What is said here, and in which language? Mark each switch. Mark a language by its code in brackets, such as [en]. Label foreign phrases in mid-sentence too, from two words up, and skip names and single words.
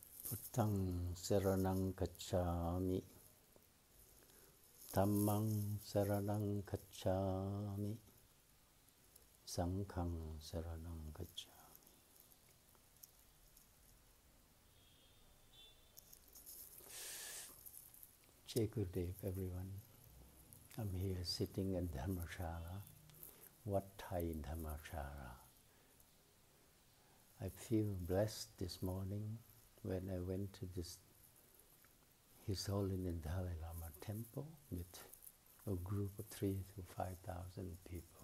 [pi] Buddhaṃ saranang gacchāmi, Dhammang saranang gacchāmi, Sanghang saranang gacchāmi. [en] Good everyone. I'm here sitting in Dharmashala, Wat Thai Dharmashala. I feel blessed this morning when I went to His Holiness Dalai Lama temple with a group of 3,000 to 5,000 people.